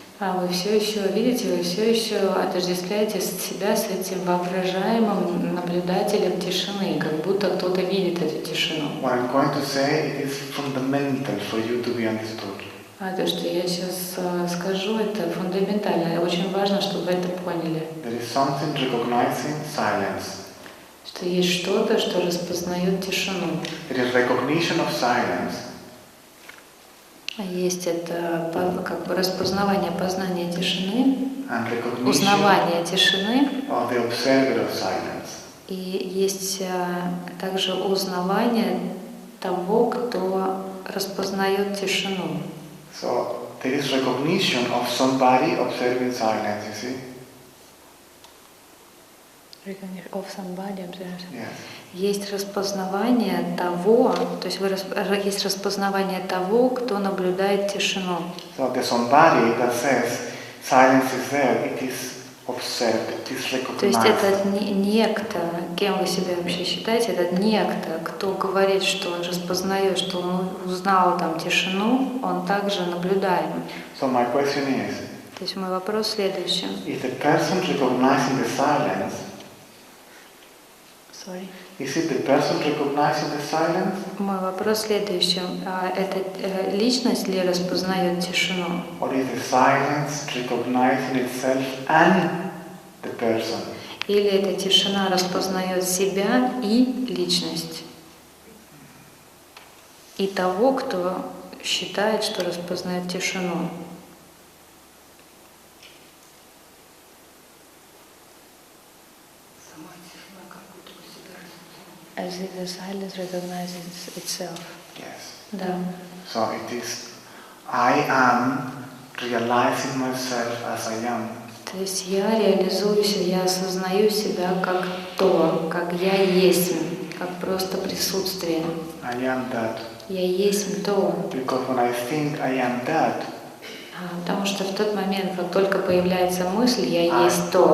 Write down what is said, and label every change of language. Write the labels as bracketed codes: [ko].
[ru] Вы все еще видите, вы все еще отождествляете себя с этим воображаемым наблюдателем тишины, как будто кто-то видит эту тишину. [en] What I'm going to say, it is fundamental for you to be understood. [ru] То, что я сейчас скажу, это фундаментально. Очень важно, чтобы вы это поняли. [en] There is something recognizing silence. [ru] Что есть что-то, что распознает тишину. [en] It is recognition of silence. [ru] Есть это как бы распознавание, познание тишины, [en] And recognition [ru] узнавание тишины. [en] of the observer of silence. [ru] И есть также узнавание того, кто распознает тишину. [en] So there is recognition of somebody observing silence, you see? Of somebody, Yes. [ru] Есть распознавание того, то есть есть распознавание того, кто наблюдает тишину. [en] So the somebody that says silence is there, it is observed, it is [ru] То есть [en] recognized. [ru] этот некто, кем вы себя вообще считаете, этот некто, кто говорит, что он распознает, что он узнал там тишину, он также наблюдаем. [en] So my question is, [ru] То есть мой вопрос следующий. [en] is the person recognizing the silence, Sorry. is it the person recognizing the silence? [ru] Мой вопрос следующий. Это личность ли распознает тишину? [en] Or is the silence recognizing itself and the person? [ru] Или эта тишина распознает себя и личность? И того, кто считает, что распознает тишину? [en] As if the silence recognizes itself. Yes. [ru] Да. [en] So it is, I am realizing myself as I am. [ru] То есть я реализуюсь, я осознаю себя как то, как я есть, как просто присутствие. [en] I am that. [ru] Я есть то. [en] Because when I think I am that, [ru] Потому что в тот момент, как только появляется мысль, я есть то.